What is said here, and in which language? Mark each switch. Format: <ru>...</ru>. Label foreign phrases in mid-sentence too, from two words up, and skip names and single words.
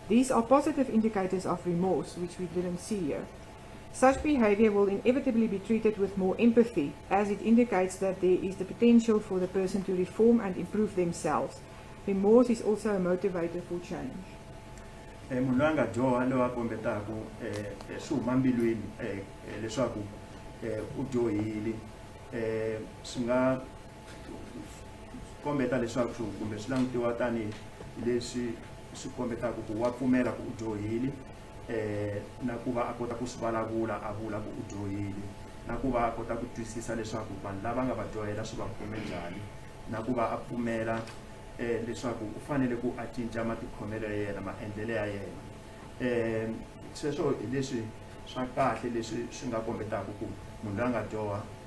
<en>These are positive indicators of remorse, which we didn't see here. Such behavior will inevitably be treated with more empathy, as it indicates that there is the potential for the person to reform and improve themselves. Remorse is also a motivator for change.</en> <ts>Munhu loyi a nga dyoha loyi a kombetaka swi huma mbilwini leswaku u dyohile swi nga kombeta leswaku kumbe swi langutiwa tanihi leswi swi kombetaka ku wa pfumela ku u dyohile na ku va a kota ku swi vulavula a vula ku u dyohile na ku va a kota ku twisisa leswaku vanhu lava nga va dyohela swi va khome njhani na ku va a pfumela leswaku u fanele ku a cinca matikhomelo ya yena maendlelo ya yena sweswo hi leswi swa kahle leswi swi nga kombetaka ku munhu loyi a nga dyoha</ts>